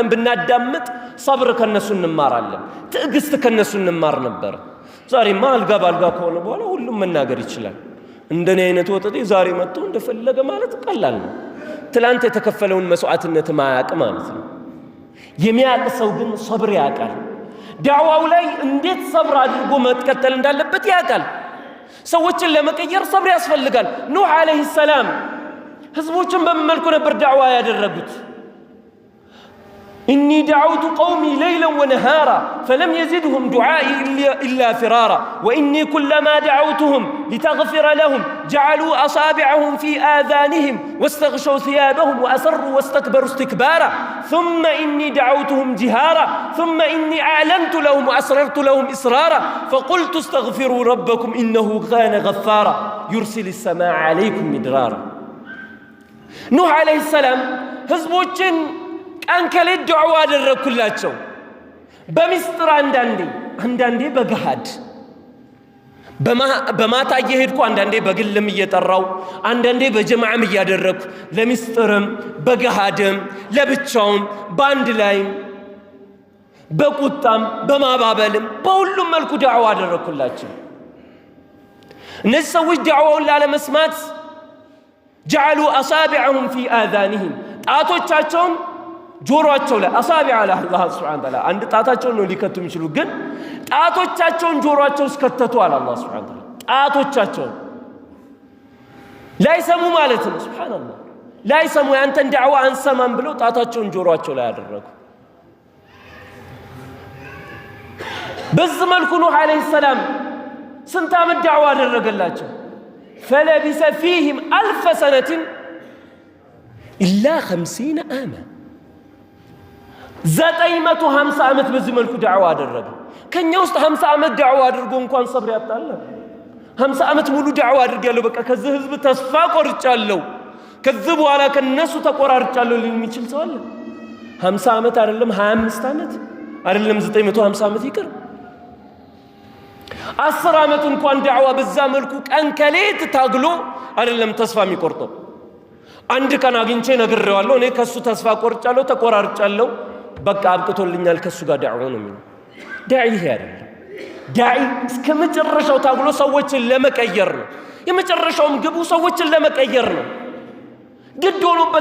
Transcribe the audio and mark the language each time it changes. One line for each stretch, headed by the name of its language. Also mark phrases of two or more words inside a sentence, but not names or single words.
Amharic: ብናዳምጥ ሰብር ከነሱ እንማራለን፣ ትዕግስት ከነሱ እንማር ነበር። ዛሬማ አልጋ ባልጋ ከሆነ በኋላ ሁሉም መናገር ይችላል። እንደኔ አይነት ወጣት ዛሬ መጥቶ እንደፈለገ ማለት ቀላል ነው። ትላንት የተከፈለውን መስዋዕትነት ማያቅ ማለት ነው። የሚያቅ ሰው ግን ሰብር ያቃል። ዳዕዋው ላይ እንዴት ሰብር አድርጎ መቀጠል እንዳለበት ያቃል። ሰዎችን ለመቀየር ሰብር ያስፈልጋል። ኑህ
Arabic: عليه السلام
Amharic: ህዝቦችን በመልኩ ነበር ዳዕዋ ያደረጉት።
Arabic: إني دعوت قومي ليلا ونهارا فلم يزدهم دعائي إلا فرارا وإني كلما دعوتهم لتغفر لهم جعلوا أصابعهم في آذانهم واستغشوا ثيابهم وأسروا واستكبروا استكبارا ثم إني دعوتهم جهارا ثم إني أعلنت لهم وأسررت لهم إسرارا فقلت استغفروا ربكم إنه كان غفارا يرسل السماء عليكم مدرارا. نوح عليه السلام
Amharic: ህዝቦችን አንከሌት ዱዓ አደረኩላቸው በሚስጥር አንዳንዴ በገሃድ በማታ እየሄድኩ አንዳንዴ በግልም እየጠራው አንዳንዴ በጀማዓም እያደረኩ ለሚስጥርም በገሃድም ለብቻውም በአንድ ላይም በቁጣም በማባበልም በሁሉም መልኩ ዱዓ አደረኩላቸው። እነዚህ ሰዎች ዱዓውን ላለመስማት
Arabic: جعلوا أصابعهم في آذانهم
Amharic: ጣቶቻቸውን ጆሮአቸው ላይ አሳቢዕ አለ አላህ
Arabic: سبحانه وتعالى
Amharic: አንድ ጣታቸውን ነው ሊከቱ የሚችሉ ግን ጣቶቻቸውን ጆሮአቸው እስከተቱ አለ አላህ
Arabic: سبحانه وتعالى።
Amharic: ጣቶቻቸውን ላይሰሙ ማለት ነው። ሱብሓነላህ ላይሰሙ ያንተን ዳዕዋ አንሰማም ብለው ጣታቸውን ጆሮአቸው ላይ አደረጉ። በዚህ መልኩ ኑህ
Arabic: عليه السلام
Amharic: ስንት ዓመት ዳዕዋ አደረገላቸው?
Arabic: فلبث فيهم 1000 سنة إلا 50 عاما
Amharic: 950 ዓመት በዚህ መልኩ ዳዕዋ አደረገ። ከኛ ውስጥ 50 ዓመት ዳዕዋ አድርጎ እንኳን ሰብር ያጣለ 50 ዓመት ሙሉ ዳዕዋ አድርጋለሁ በቃ ከዚህ ህዝብ ተስፋ ቆርጫለሁ ከዚህ በኋላ ከነሱ ተቆራርጫለሁ የሚችል ሰው አለ? 50 ዓመት አይደለም 25 ዓመት አይደለም 950 ዓመት ይቅር 10 ዓመት እንኳን ዳዕዋ በዛ መልኩ ቀን ከሌት ታግሎ አይደለም ተስፋ የሚቆርጠው። አንድ ቀን አግኝቼ ነግሬዋለሁ እኔ ከሱ ተስፋ ቆርጫለሁ ተቆራርጫለሁ በቃ አብቅቶልኛል ከሱ ጋር ዳዕዋ ነው የሚለው። ዳዒ ይሄ አይደለም። ዳዒ እስከ መጨረሻው ታግሎ ሰዎችን ለመቀየር ነው። የመጨረሻውም ግቡ ሰዎችን ለመቀየር ነው። ግድ ሆኖበት